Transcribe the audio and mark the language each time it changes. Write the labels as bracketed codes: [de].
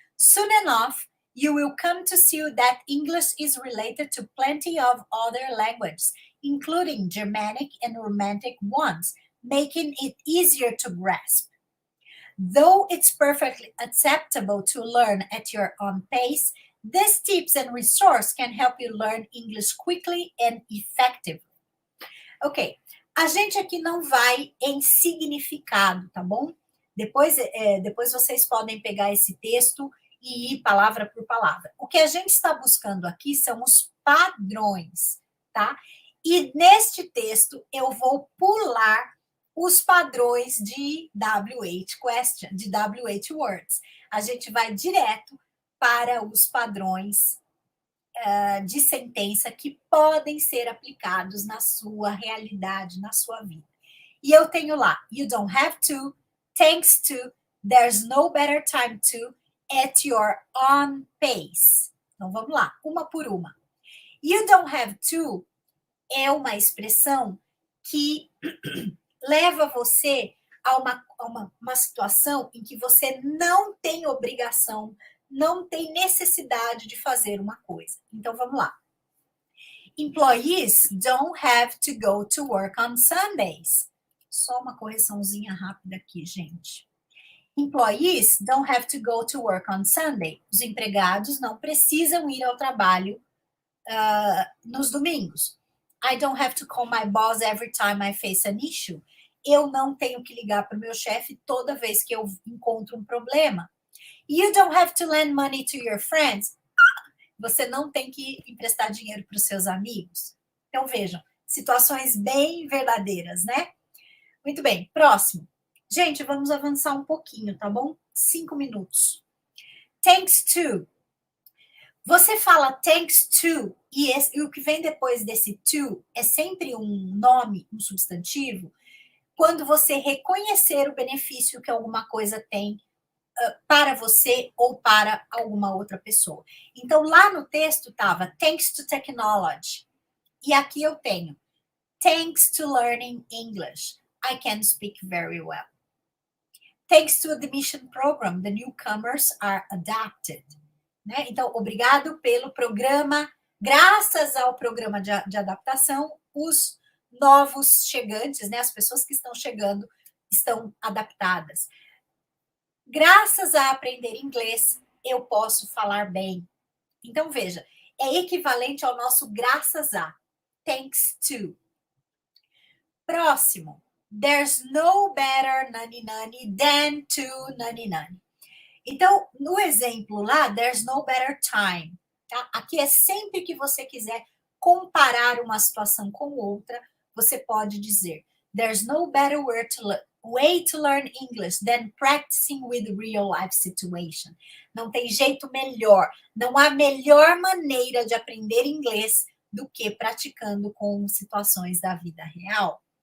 [en] Soon enough, you will come to see that English is related to plenty of other languages, including Germanic and Romantic ones, making it easier to grasp. Though it's perfectly acceptable to learn at your own pace, these tips and resources can help you learn English quickly and effectively. [pt] Ok, a gente aqui não vai em significado, tá bom? Depois vocês podem pegar esse texto e ir palavra por palavra. O que a gente está buscando aqui são os padrões, tá? E neste texto eu vou pular os padrões de WH question, de WH words. A gente vai direto para os padrões de sentença que podem ser aplicados na sua realidade, na sua vida. E eu tenho lá, [en] you don't have to, thanks to, there's no better time to, at your own pace. [pt] Então vamos lá, uma por uma. [en] You don't have to [pt] é uma expressão que leva você a uma situação em que você não tem obrigação, não tem necessidade de fazer uma coisa. Então, vamos lá. [en] Employees don't have to go to work on Sundays. [pt] Só uma correçãozinha rápida aqui, gente. [en] Employees don't have to go to work on Sunday. [pt] Os empregados não precisam ir ao trabalho nos domingos. [en] I don't have to call my boss every time I face an issue. [pt] Eu não tenho que ligar para o meu chefe toda vez que eu encontro um problema. [en] You don't have to lend money to your friends. [pt] Você não tem que emprestar dinheiro para os seus amigos. Então, vejam, situações bem verdadeiras, né? Muito bem, próximo. Gente, vamos avançar um pouquinho, tá bom? 5 minutos. [en] Thanks to. [pt] Você fala thanks to, e o que vem depois desse to é sempre um nome, um substantivo, quando você reconhecer o benefício que alguma coisa tem para você ou para alguma outra pessoa. Então, lá no texto estava [en] thanks to technology. [pt] E aqui eu tenho [en] thanks to learning English. I can speak very well. Thanks to admission program, the newcomers are adapted. [pt] Né? Então, obrigado pelo programa. Graças ao programa de adaptação, os novos chegantes, né, as pessoas que estão chegando, estão adaptadas. Graças a aprender inglês, eu posso falar bem. Então, veja, é equivalente ao nosso graças a. [en] Thanks to. [pt] Próximo. [en] There's no better nani-nani than to nani-nani. [pt] Então, no exemplo lá, [en] there's no better time. [pt] Tá? Aqui é sempre que você quiser comparar uma situação com outra, você pode dizer [en] there's no better way to learn English than practicing with real life situation. [pt] Não tem jeito melhor, não há melhor maneira de aprender inglês do que praticando com situações da vida real.